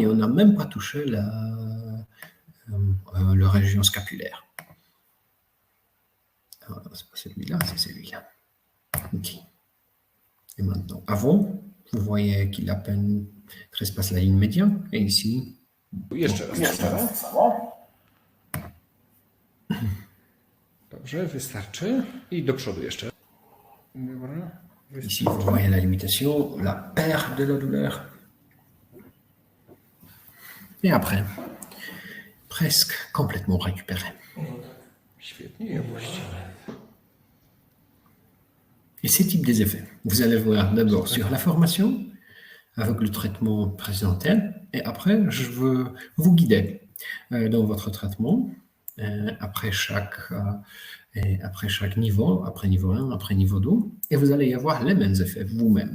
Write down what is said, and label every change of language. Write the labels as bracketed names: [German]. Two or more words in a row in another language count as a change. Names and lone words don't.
[French] On n'a même pas touché la région scapulaire. C'est pas celui-là, c'est celui-là. Ok. Et maintenant, avant, vous voyez qu'il a peine trespasse la ligne médiane. Et ici... [Polish] Jeszcze raz. Dobrze, wystarczy. I do przodu jeszcze. Dobra. [French] Ici, vous voyez la limitation, la perte de la douleur. Et après, presque complètement récupéré. [Polish] Świetnie, właściwie. [French] Et ces types des effets, vous allez voir d'abord sur la formation, avec le traitement présentel, et après, je veux vous guider dans votre traitement, après chaque niveau, après niveau 1, après niveau 2, et vous allez y avoir les mêmes effets vous-même.